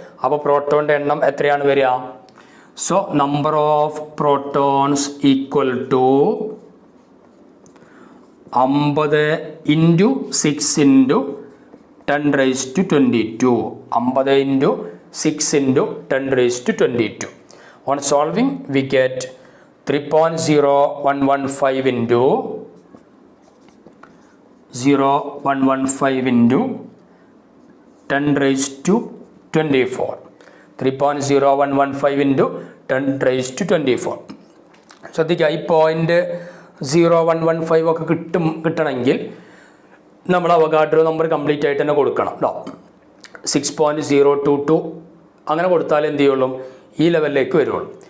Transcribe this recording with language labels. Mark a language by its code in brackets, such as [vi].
[ml] അപ്പോൾ പ്രോട്ടോണിൻ്റെ എണ്ണം എത്രയാണ് വരിക? [en] so number of protons equal to [ml] 50 into 6 into 10⁻22. [en] 50 into 6 into 10⁻22. On solving we get 3.0115 into 0.115 into 10⁻24. 3.0115 into 10⁻24. [ml] ശ്രദ്ധിക്കുക, ഈ 0.115 ഒക്കെ കിട്ടണമെങ്കിൽ നമ്മൾ അവഗാഡ്രോ നമ്പർ കംപ്ലീറ്റ് ആയിട്ട് തന്നെ കൊടുക്കണം കേട്ടോ. 6.022 അങ്ങനെ കൊടുത്താൽ എന്ത് ചെയ്യുള്ളൂ? ഈ ലെവലിലേക്ക് വരുള്ളൂ.